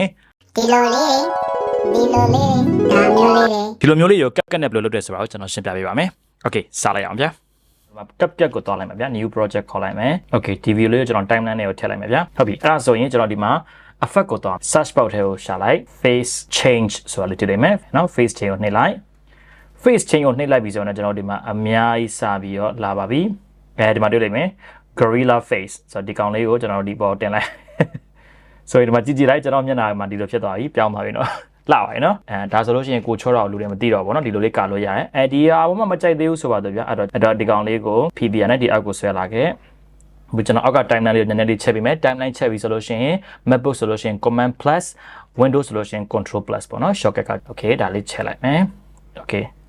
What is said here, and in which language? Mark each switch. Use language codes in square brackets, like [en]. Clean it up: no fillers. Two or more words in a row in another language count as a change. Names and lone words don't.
[my] ဒီလိုမျိုးလေး ရောကပ်နဲ့ဘယ်လိုလုပ်တယ်ဆိုတာကိုကျွန်တော်ရှင်းပြပေးပါမယ်โอเคစလိုက်အောင်ဗျာCapCutကိုတွားလိုက်မှာဗျာ [en] new project [my] ခေါ်လိုက်မယ်โอเคဒီဗီဒီယိုလေးကိုကျွန်တော် timeline နဲ့ကိုထည့်လိုက်မယ်ဗျာဟုတ်ပြီအဲ့ဒါဆိုရင်ကျွန်တော်ဒီမှာ effect ကိုတွား search bar ထဲကိုရှာလိုက် [en] face change [my] ဆိုတာလေးတွေ့လိမ့်မယ်နော် [en] face change [my] ကိုနှိပ်လိုက် [en] face change [my] ကိုနှိပ်လိုက်ပြီဆိုတော့ကျွန်တော်ဒီမှာအများကြီးစပြီးတော့လာ ပါပြီဒီမှာတွေ့လိမ့်မယ် [en] gorilla face [my] ဆိုတော့ဒီကောင်လေးကိုကျွန်တော်ဒီပေါ်တင်လိုက်ဆိုရင်ဒီမှာကြည့်လိုက်ကျွန်တော်မျက်နှာမှာဒီလိုဖြစ်သွားပြီပြောင်းပါပြီနော်လာပါပြီနော်ဒါဆိုလို့ရှိရင်ကိုချောတော့လူတွေမသိတော့ဘူးနော်ဒီလိုလေးကာလို့ရတယ်ဒီဟာဘာမှမကြိုက်သေးဘူးဆိုပါတော့ဗျာအဲ့တော့ဒီကောင်လေးကို PBR နဲ့ဒီအောက်ကိုဆွဲလာခဲ့ဘူးကျွန်တော်အောက်က timeline လေးကိုနည်းနည်းလေးချက်ပြီးမယ် timeline ချက်ပြီးဆိုလို့ရှိရင် MacBook ဆိုလို့ရှိရင် [en] command plus [my] Windows ဆိုလို့ရှိရင် [en] control plus [my] ပေါ့နော် shortcut က okay ဒါလေးချက်လိုက်မယ် okay